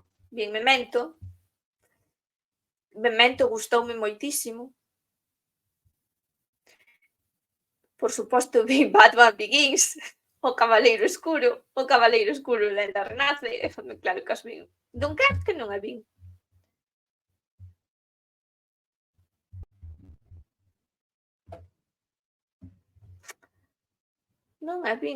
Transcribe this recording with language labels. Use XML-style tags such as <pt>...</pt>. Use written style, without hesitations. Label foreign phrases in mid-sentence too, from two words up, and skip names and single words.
<gl>Vi en Memento. Memento gustoume moitísimo. Por suposto, vi Batman Begins, O Cabaleiro Escuro, Lenda Renace, claro que as vi. Dunkerque non a vi. Non a vi.</gl>